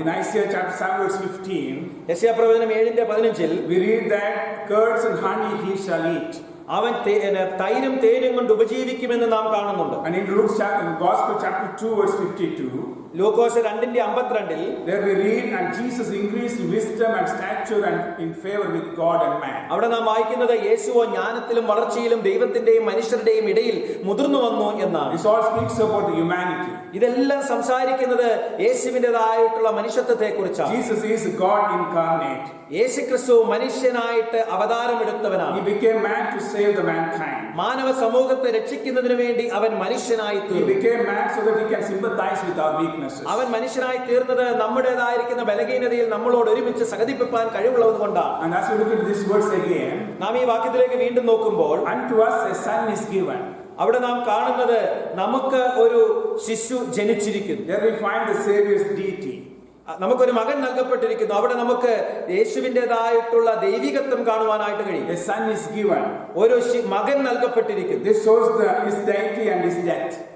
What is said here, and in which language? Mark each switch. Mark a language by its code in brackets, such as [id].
[en] In Isaiah chapter 7 verse 15, [ml] യെശയ്യാ പ്രവചനം 7:15 [en] we read that curds and honey he shall eat. [ml] അവൻ തൈരും തേനും കൊണ്ട് ഉപജീവിക്കുമെന്ന് നാം കാണുന്നുണ്ട്. [en] And in Luke's Gospel chapter 2 verse 52, [ml] Lukose 2:52 [en] there we read, and Jesus increased in wisdom and stature and in favor with God and man. [ml] അവിടെ നാം വായിക്കുന്നത് യേശുവോ ജ്ഞാനത്തിലും വളർച്ചയിലും ദൈവത്തിന്റെയും മനുഷ്യരുടെയും ഇടയിൽ മുതിർന്നു വന്നു എന്നാണ്. [en] This all speaks about the humanity. [ml] ഇതെല്ലാം സംസാരിക്കുന്നത് യേശുവിൻ്റെതായിട്ടുള്ള മനുഷ്യത്വത്തെ കുറിച്ചാണ്. [en] Jesus is God incarnate. [ml] യേശുക്രിസ്തു മനുഷ്യനായിട്ട് അവതാരമെടുത്തവനാണ്. [en] He became man to save the mankind. [ml] മാനവ സമൂഹത്തെ രക്ഷിക്കുന്നതിന് വേണ്ടി അവൻ മനുഷ്യനായി [en] He [ml] തീർന്നു. [en] became man so that he can sympathize with our weaknesses. [ml] അവൻ മനുഷ്യനായി തീർന്നത് നമ്മുടേതായിരിക്കുന്ന ബലഹീനതയിൽ നമ്മളോട് ഒരുമിച്ച് സഹതിപ്പിക്കാൻ കഴിവുള്ളത് കൊണ്ടാണ്. [en] And as we look at this verse again, [ml] നാം ഈ വാക്യത്തിലേക്ക് വീണ്ടും നോക്കുമ്പോൾ [en] unto us a son is given. [ml] അവിടെ നാം കാണുന്നത് നമുക്ക് ഒരു ശിശു ജനിച്ചിരിക്കുന്നു. [en] There we find the Savior's deity. [ml] നമുക്കൊരു മകൻ നൽകപ്പെട്ടിരിക്കുന്നു. അവിടെ നമുക്ക് യേശുവിൻ്റെതായിട്ടുള്ള ദൈവികത്വം കാണുവാനായിട്ട് കഴിയും. [en] A son is given. [ml] ഒരു മകൻ നൽകപ്പെട്ടിരിക്കുന്നു. [en] This shows his deity and his death.